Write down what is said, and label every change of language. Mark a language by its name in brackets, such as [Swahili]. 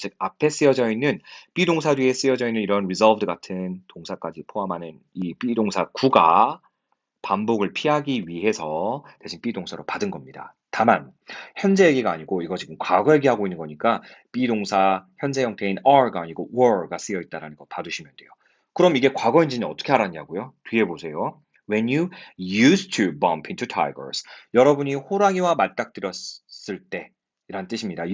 [Korean] 즉 앞에 쓰여져 있는 비동사 뒤에 쓰여져 있는 이런 resolved 같은 동사까지 포함하는 이 비동사 구가 반복을 피하기 위해서 대신 비동사로 받은 겁니다. 다만 현재 얘기가 아니고 이거 지금 과거 얘기하고 있는 거니까 비동사 현재 형태인 are가 아니고 were가 쓰여 있다는 거 봐두시면 돼요. 그럼 이게 과거인지는 어떻게 알았냐고요? 뒤에 보세요. [English] When you used to bump into tigers. [Korean] 여러분이 호랑이와 맞닥뜨렸을 때 이란 뜻입니다.